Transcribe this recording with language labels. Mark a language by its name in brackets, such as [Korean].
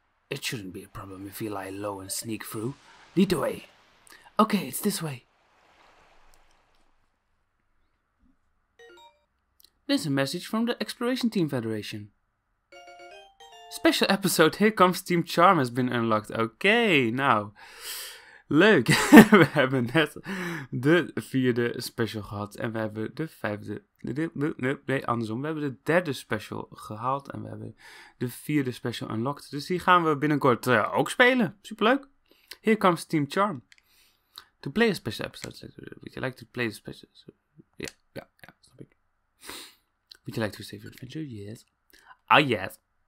[English] It shouldn't be a problem if we lie low and sneak through. Lead the way. Okay, it's this way. There's a message from the Exploration Team Federation. Special episode, Here Comes Team Charm has been unlocked. [Dutch] Oké, nou... Leuk, we hebben net de 4e special gehad en we hebben de 5e, nee andersom, we hebben de 3e special gehaald en we hebben de 4e special unlocked. Dus die gaan we binnenkort ook spelen, superleuk. [English] Here comes Team Charm. To play a special episode, would you like to play the special, [Dutch] ja, snap ik. [English] Would you like to save your adventure? Yes. Ah, yes.